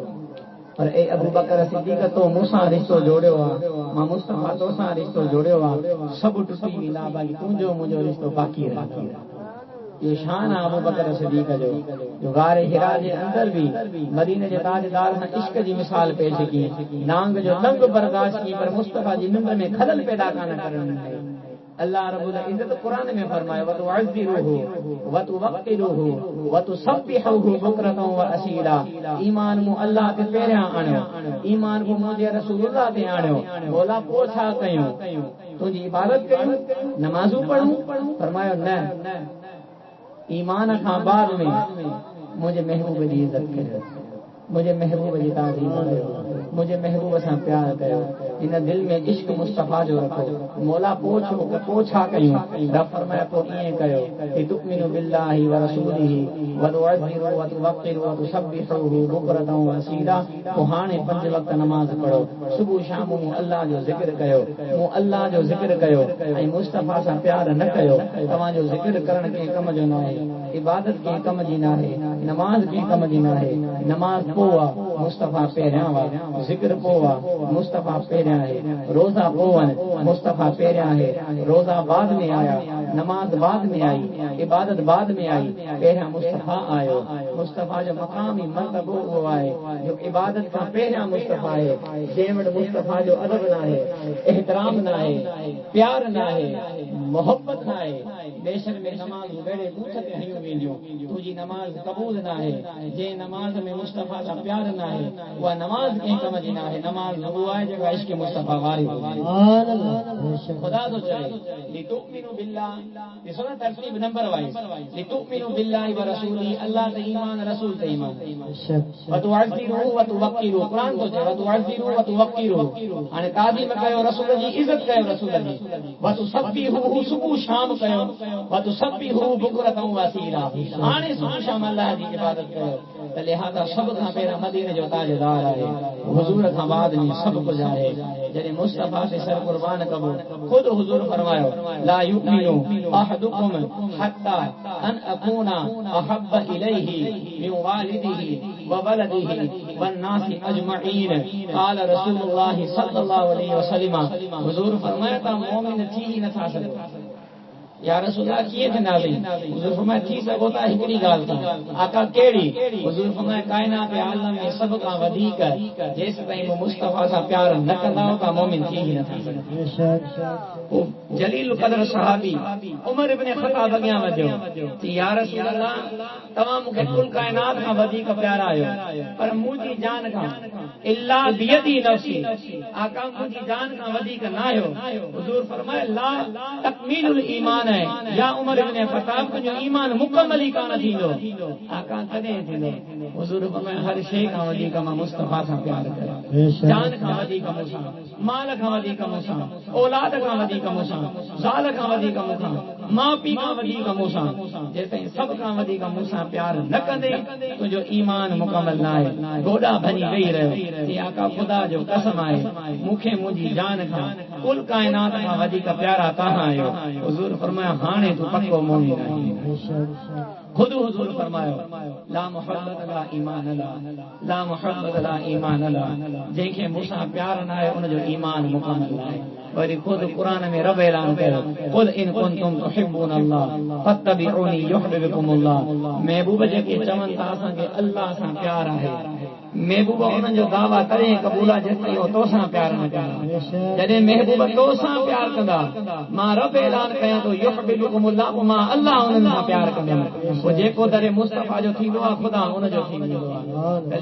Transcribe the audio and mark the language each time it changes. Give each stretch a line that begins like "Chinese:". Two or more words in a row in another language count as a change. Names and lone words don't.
Sindhi: पर ए अबू बकर सिद्दीक़ तो मूंसां रिश्तो जोड़ियो आहे, मां मुस्तफा तोसां रिश्तो जोड़ियो आहे, सभु टुटी वेंदा बाक़ी तुंहिंजो मुंहिंजो रिश्तो बाक़ी रहे। ये शान आहे अबू बकर सिद्दीक़ जो गारे हिरा जे अंदर भी मदीने जे ताजदार सां इश्क जी मिसाल पेश की। नांग जो तंग बर्दाश्त की पर मुस्तफा जी निंद में खलल पैदा कान करण। अल्लाह रब्बुल इज्जत कुरान में फरमायो
Arabic: وتعزروه وتوقروه وتسبحوه بكرة وأصيلا.
Sindhi: ईमान मु अल्लाह ते पहिरियां आणियो, ईमान मु मुंहिंजे रसूलुल्लाह ते आणियो। मौला पोइ छा कयूं? तुंहिंजी इबादत कयूं, नमाज़ूं पढ़ूं? फरमायो न, ईमान खां बाद में मुंहिंजे महबूब जी इज़त कयो, मुंहिंजे महबूब जी ताज़ीम कयो, मुंहिंजे महबूब सां प्यार कयो, इन दिल में इश्क मुस्तफा जो रखो। मौला पोइ छा कयूं? रब फरमाया पोइ ईअं कयो कि
Arabic: تؤمنوا بالله ورسوله وتعزروا وتوقروا وتسبحوه بكرة وأصيلا.
Sindhi: पोइ हाणे 5 वक्त नमाज़ पढ़ो, सुबुह शाम मूं अल्लाह जो ज़िक्र कयो, मूं अल्लाह जो ज़िक्र कयो ऐं मुस्तफा सां प्यार न कयो। तव्हांजो ज़िक्र करण कंहिं कम जो न आहे, इबादत कंहिं कम जी न आहे, नमाज़ कंहिं कम जी न आहे। नमाज़ पोइ आहे, मुस्तफा पहिरियां वा, ज़िक्र पोइ आहे, मुस्तफा पहिरियां आहे, रोज़ा पोइ आहिनि, मुस्तफा पहिरियां आहे, रोज़ा बाद में आया, नमाज बाद में आई, इबादत बाद में आई, पहिरियां मुस्तफा आयो। मुस्तफा जो मक़ाम ई मर्तबो उहो आहे जो इबादत खां पहिरियां मुस्तफा आहे। जंहिं वटि मुस्तफा जो अदब न आहे, एहतराम न आहे, प्यार न आहे, मोहब्बत न आहे, बेशक में नमाज़ बेड़े बूथ ते हयूं वेंदियूं, तुंहिंजी नमाज़ क़बूल न आहे। जंहिं नमाज़ में मुस्तफा सां प्यार न आहे उहा नमाज़ कंहिं कम जी न आहे। नमाज़ उहो आहे जेका इश्क मुस्तफा वारी हुजे। खुदा थो चए
Arabic: لتؤمنوا بالله,
Sindhi: ॾिसो न तरतीब
English: number wise,
Arabic: لتؤمنوا بالله ورسوله,
Sindhi: अल्लाह ते ईमान, रसूल ते ईमान।
Arabic: وتعزروه وتوقروه,
Sindhi: क़ुरान थो चए
Arabic: وتعزروه وتوقروه.
Sindhi: हाणे ताज़ीम कयो, रसूल जी इज़त कयो, रसूल जी।
Arabic: وتسبحوه,
Sindhi: सुबुह शाम कयो,
Arabic: وتسبحوه بكرة وأصيلا.
Sindhi: हाणे सुबुह शाम अल्लाह जी इबादत कयो। त लिहाज़ा सभ खां पहिरियां मदीने जो ताजदार आहे, हुज़ूर खां बाद में सभु कुझु आहे। जॾहिं मुस्तफा ते सर कुर्बान कबो, ख़ुदि हुज़ूर फरमायो
Arabic: لا يؤمن أحدكم حتى أن أكون أحب إليه من والده وولده والناس أجمعين. قال رسول الله صلى الله عليه وسلم,
Sindhi: हुज़ूर फरमाया त मोमिन थी ही नथा सघो।
Arabic: يا رسول الله
Sindhi: कीअं थींदासीं? हुज़ूर फरमाया थी सघो था हिकिड़ी ॻाल्हि सां। आका कहिड़ी? हुज़ूर फरमाया काइनात आलम में सभ खां वधीक जेसि ताईं मुस्तफा सां प्यार न कंदा त मोमिन थी ही नथा सघो। जलील क़दर सहाबी उमर इब्न ख़त्ताब अॻियां वधियो कि
Arabic: يا رسول الله
Sindhi: तव्हां मूंखे कुल काइनात खां वधीक प्यारा आहियो, पर मुंहिंजी जान खां
Arabic: إلا بيدي نفسي,
Sindhi: आका मुंहिंजी जान खां वधीक न आहियो। हुज़ूर फरमाया
Arabic: لا تكميل الإيمان
Sindhi: है, या उमर इब्न ख़त्ताब तुंहिंजो ईमान मुकम्मल ई कान थींदो। आका कॾहिं थींदो? हुज़ूर फरमाया हर शइ खां वधीक मां मुस्तफा सां प्यार कयो, जान खां वधीक मूंसां, माल खां वधीक मूंसां, औलाद खां वधीक मूंसां, ज़ाल खां वधीक मूंसां, माउ पीउ खां वधीक मूंसां। जेसिताईं सभ खां वधीक मूंसां प्यार न कंदे तुंहिंजो ईमान मुकम्मल न आहे। गोॾा भञी वेही रहियो कि आका ख़ुदा जो कसम आहे मूंखे मुंहिंजी जान खां कुल काइनात खां वधीक प्यारा तव्हां आहियो। हुज़ूर फरमाया हाणे तू पक्को मोमिन आहीं। खुद हुजूर फरमायो
Arabic: لا محبة لا إيمان لا، لا محبة لا إيمان لا,
Sindhi: जंहिंखे मूंसां प्यार न आहे उनजो ईमान मुकमल न आहे। वरी खुद कुरान में रब ऐलान कयो
Arabic: قل إن كنتم تحبون الله فاتبعوني يحببكم الله.
Sindhi: महबूब जेके चवनि था असांखे अल्लाह सां प्यार आहे, महबूब उन्हनि जो दावा करे क़बूला जेसिताईं उहो तोसां प्यार न कंदा। जॾहिं महबूब तोसां प्यार कंदा मां रब ऐलान कयां थो युहिब्बुकुमुल्लाह, मां अल्लाह उन्हनि सां प्यार कंदुमि। पोइ जेको दरे मुस्तफ़ा जो थींदो आहे ख़ुदा उनजो थी वेंदो आहे।